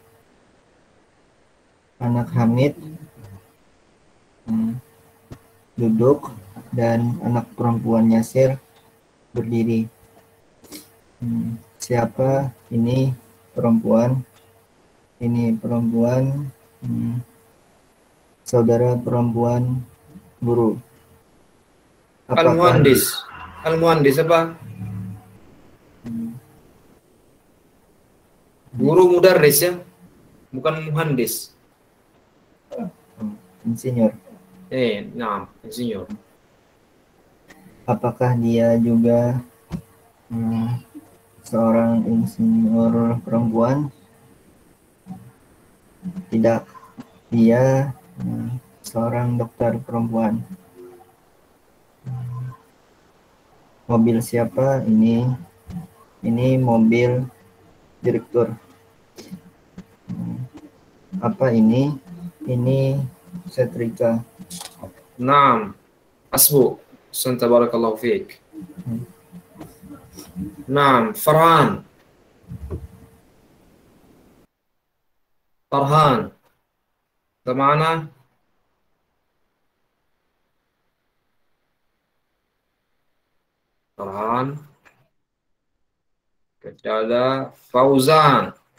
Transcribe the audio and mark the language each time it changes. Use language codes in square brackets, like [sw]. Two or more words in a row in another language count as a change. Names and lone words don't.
[id] Anak Hamid duduk dan anak perempuan Yasir berdiri. Siapa ini perempuan? Ini perempuan, saudara perempuan guru. Al-Muhandis. Al-Muhandis apa? Guru mudarris ya, bukan muhandis. Insinyur. Nah, insinyur. Apakah dia juga seorang insinyur perempuan? Tidak. Dia seorang dokter perempuan. Mobil siapa ini? Ini mobil direktur. Apa ini? Ini setrika. [ar] Naam. Asbu. أنت بارك الله فيك. [id] Naam, Farhan. Farhan. Kemana? Farhan. Kepada Fauzan.